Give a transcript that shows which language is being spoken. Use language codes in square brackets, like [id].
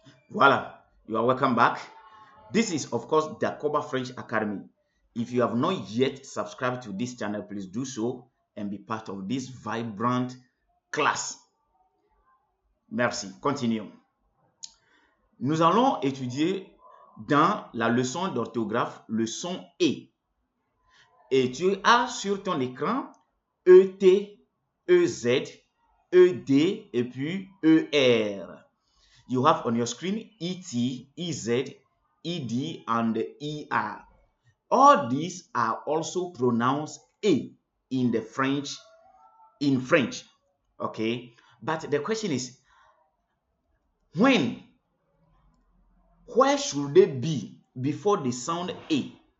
[en] Voila, you are welcome back. This is, of course, Dacoba French Academy. If you have not yet subscribed to this channel, please do so and be part of this vibrant class. [fr] Merci. Continuons. Nous allons étudier dans la leçon d'orthographe le son E. Et tu as sur ton écran ET, EZ, ED et puis ER. [en] You have on your screen ET, EZ, ED and ER. All these are also pronounced A in French. Okay? But the question is, where should they be before they sound A?